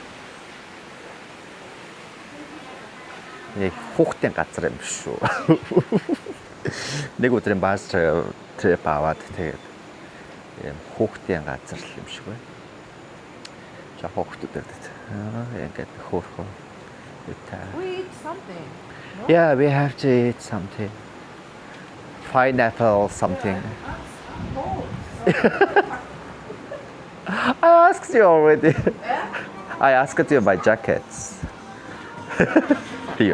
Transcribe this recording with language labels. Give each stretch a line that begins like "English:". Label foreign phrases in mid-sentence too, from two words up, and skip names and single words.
Mongolian: Яг хүүхдийн газар юм шүү. Нэг өдрийн баас трip аваад тэгээд юм хүүхдийн газар юм шиг байна. За хүүхдүүд ирдэг. Ингээд хөөрхөн.
English: We eat something. No? Yeah, we have to eat something. Pineapple something. I asked you already. I asked you my jackets. Here.